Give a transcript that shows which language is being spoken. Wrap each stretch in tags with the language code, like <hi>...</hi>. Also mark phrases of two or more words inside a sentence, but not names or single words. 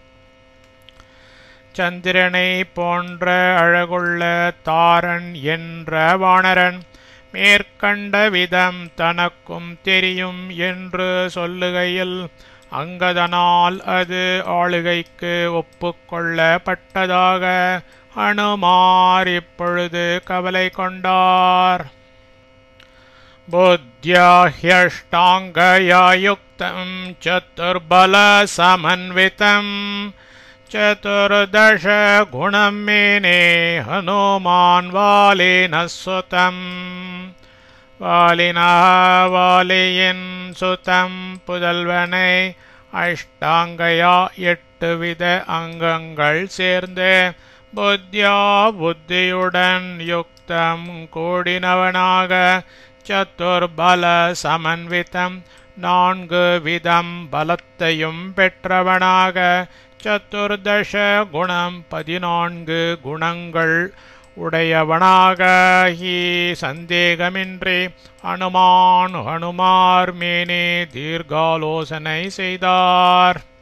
<ta>சந்திரனை போன்ற அழகுள்ள தாரன் என்ற வானரன் மேற்கண்ட விதம் தனக்கும் தெரியும் என்று சொல்லுகையில் அங்கதனால் அது ஆளுகைக்கு ஒப்புக்கொள்ளப்பட்டதாக ஹனுமார் இப்பொழுது கவலை கொண்டார்.</ta> <sa>बुद्ध्या ह्यष्टाङ्गया युक्तं चतुर्बल समन्वितं चतुर्दश गुणं मेने हनुमान् वालिनः सुतं</sa> <ta>வாலியின் சுதம் புதல்வனை அஷ்டாங்கயா 8 வித அங்கங்கள் சேர்ந்து புத்தியா புத்தியுடன் யுக்தம் கூடினவனாக</ta> <sa>चतुर्बल समन्वितं</sa> <ta>4 விதம் பலத்தையும் பெற்றவனாக</ta> <sa>चतुर्दश गुणं</sa> <ta>14 குணங்கள் உடையவனாக ஹி சந்தேகமின்றி ஹனுமார் மேனே தீர்காலோசனை செய்தார்.</ta>